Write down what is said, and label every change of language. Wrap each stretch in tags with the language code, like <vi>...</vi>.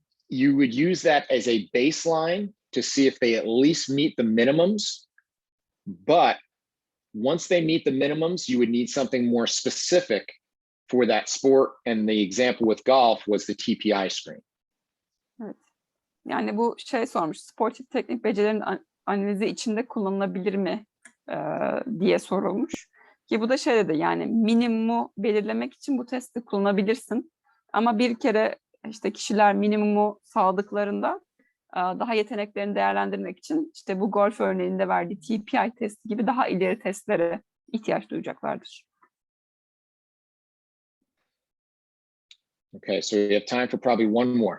<en>You would use that as a baseline to see if they at least meet the minimums. But once they meet the minimums, you would need something more specific for that sport. And the example with golf was the TPI screen.</en> <tr>Evet. Yani bu şey sormuş, sportif teknik becerilerin analizi içinde kullanılabilir mi diye sorulmuş. Ki bu da şey dedi, yani minimumu belirlemek için bu testi kullanabilirsin. Ama bir kere işte kişiler minimumu sağladıklarında daha yeteneklerini değerlendirmek için işte bu golf örneğinde verdiği TPI testi gibi daha ileri testlere ihtiyaç duyacaklardır.</tr> <en>Okay, so we have time for probably one more.</en>